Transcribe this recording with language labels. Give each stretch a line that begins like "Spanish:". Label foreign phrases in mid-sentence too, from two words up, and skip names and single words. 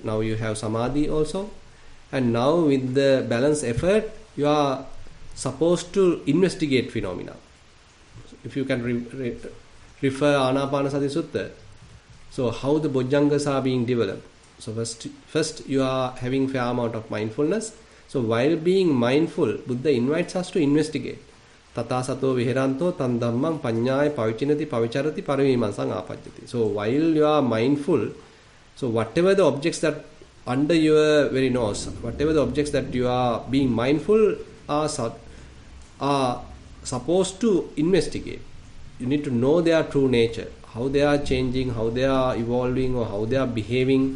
English: Now you have samadhi also. And now with the balanced effort, you are supposed to investigate phenomena. If you can refer Anapanasati Sutta, so how the Bojjhangas are being developed. So first you are having fair amount of mindfulness. So while being mindful, Buddha invites us to investigate.
Pali: Tata sato viheranto tan dhammam panyaya pavichinati pavicharati paramimansang apajjati.
English: So while you are mindful, so whatever the objects that under your very nose, whatever the objects that you are being mindful are supposed to investigate. You need to know their true nature, how they are changing, how they are evolving, or how they are behaving.